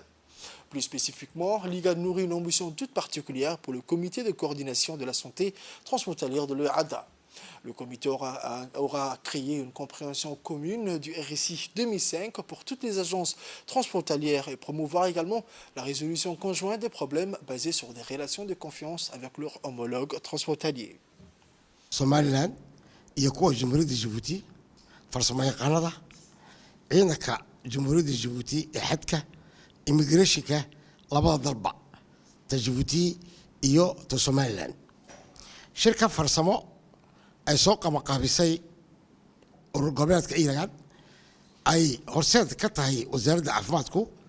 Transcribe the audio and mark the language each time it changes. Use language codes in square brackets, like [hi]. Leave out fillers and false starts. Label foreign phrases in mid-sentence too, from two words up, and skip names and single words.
[fr] Plus spécifiquement, l'IGAD nourrit une ambition toute particulière pour le comité de coordination de la santé transfrontalière de l'EADA. Le comité aura créé une compréhension commune du RSI 2005 pour toutes les agences transfrontalières et promouvoir également la résolution conjointe des problèmes basés sur des relations de confiance avec leurs homologues transfrontaliers. [so] Somaliland iyo kuwa Jamhuuriyadda Djibouti farsamayaqaanada ciidanka Jamhuuriyadda Djibouti ee xadka immigrationka labada dalba ta Djibouti iyo ta Somaliland shirka farsamo ay soo qabanqaabisay urur goboleedka Iiraan ay horseed ka tahay wasaaradda caafimaadku